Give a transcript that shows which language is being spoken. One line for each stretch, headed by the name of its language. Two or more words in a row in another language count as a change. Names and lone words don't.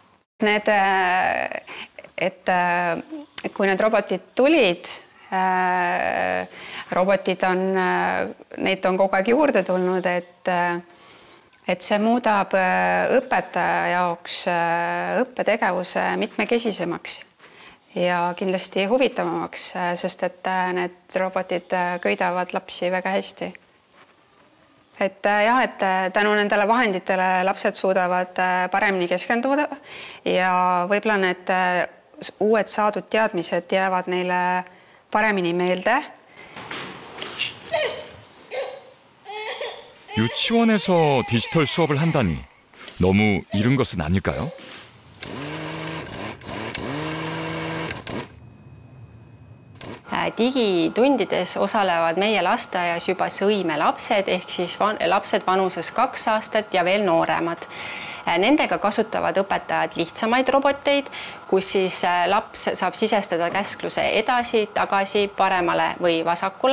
Estonian: Kui need robotid tulid, neid on kogu aeg juurde tulnud, et see muudab õpetaja jaoks õppetegevuse mitmekesisemaks ja kindlasti huvitavamaks, sest et need robotid köidavad lapsi väga hästi. Et tänu nendele vahenditele lapsed suudavad paremini keskenduda ja võib-olla need uued saadud teadmised jäävad neile paremini meelde.
Korean: 유치원에서 디지털 수업을 한다니 너무 이른 것은 아닐까요?
Estonian: digitundides osalevad meie lasteaias juba sõimelapsed ehk siis lapsed vanuses 2 aastat ja veel nooremad. Nendega kasutavad õpetajad lihtsamaid roboteid, kus siis laps saab sisestada käskluse edasi, tagasi, paremale või vasakule.